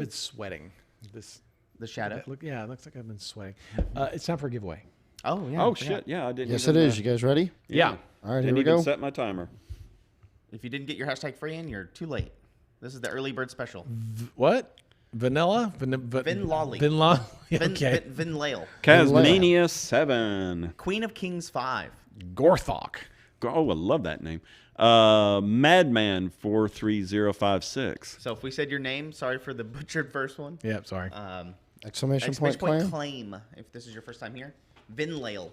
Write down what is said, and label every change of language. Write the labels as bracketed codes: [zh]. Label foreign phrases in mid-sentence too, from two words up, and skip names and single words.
[en] been sweating. This The shadow. it looks like I've been sweating. It's time for a giveaway. Oh yeah. Oh I forgot. shit! Yeah, I didn't. Yes, even, it is. You guys ready? Yeah. All right, here Didn't we even go. set my timer. If you didn't get your hashtag free in, you're too late. This is the early bird special. What? Vanilla? Vin Lawley. Vin Lawley. Vin, Okay. Vin Lale. Casmania 7. Queen of Kings 5. Gorthok. Oh, I love that name. Madman 43056. So if we said your name, sorry for the butchered first one. Yeah, sorry. Exclamation point Exclamation claim. claim. If this is your first time here, Vin Lale.